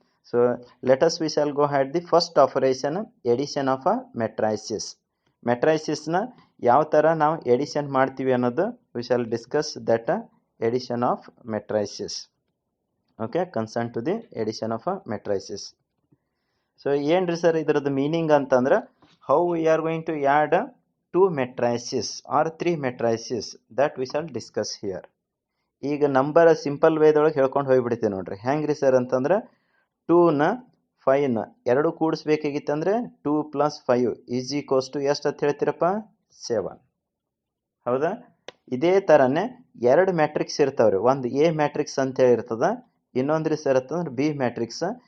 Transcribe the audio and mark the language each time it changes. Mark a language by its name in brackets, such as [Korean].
[English] So let us we shall go had the first operation, addition of a matrices. [Kannada] ಮೆಟ್ರೈಸಿಸ್ನ ಯಾವ ಥರ ನಾವು edition ಮಾಡ್ತೀವಿ ಅನ್ನೋದು [English] We shall discuss that addition of matrices. Okay, concern to the addition of a matrices. [Kannada] So ಏನ್ರಿ sir ಇದರದ್ದು meaning ಅಂತಂದ್ರೆ [English] how we are going to add 2 matrices or 3 matrices, that we shall discuss here. [Kannada] ಈಗ number simple ವೇದೊಳಗೆ ಹೇಳ್ಕೊಂಡು ಹೋಗ್ಬಿಡ್ತೀವಿ ನೋಡ್ರಿ. ಹೆಂಗ್ರಿ sir ಅಂತಂದ್ರೆ 2ನ 5ನ ಎರಡು ಕೂಡಿಸ್ಬೇಕಾಗಿತ್ತಂದ್ರೆ 2 + 5 [English] is equals to [Kannada] ಎಷ್ಟು ಅಂತ ಹೇಳ್ತೀರಪ್ಪ? 7. ಹೌದಾ? ಇದೇ ಥರನೇ ಎರಡು ಮ್ಯಾಟ್ರಿಕ್ಸ್ ಇರ್ತಾವ್ರಿ. ಒಂದು ಎ ಮ್ಯಾಟ್ರಿಕ್ಸ್ ಅಂತ ಹೇಳಿ ಇರ್ತದ, ಇನ್ನೊಂದ್ರಿ ಸರ್ ಅಂತಂದ್ರೆ ಬಿ ಮ್ಯಾಟ್ರಿಕ್ಸ್.